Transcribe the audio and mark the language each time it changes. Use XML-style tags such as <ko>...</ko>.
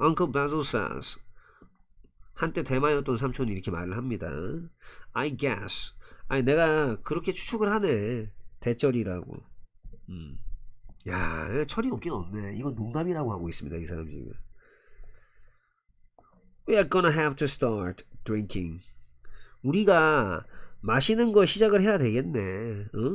<en>Uncle Basil says.</en> <ko>한때 대마였던 삼촌이 이렇게 말을 합니다.</ko> <en>I guess.</en> <ko>내가 그렇게 추측을 하네. 대절이라고. 야, 철이 없긴 없네. 이건 농담이라고 하고 있습니다. 이 사람 지금.</ko> <en>We're gonna have to start drinking.</en> <ko>우리가 마시는 거 시작을 해야 되겠네.</ko>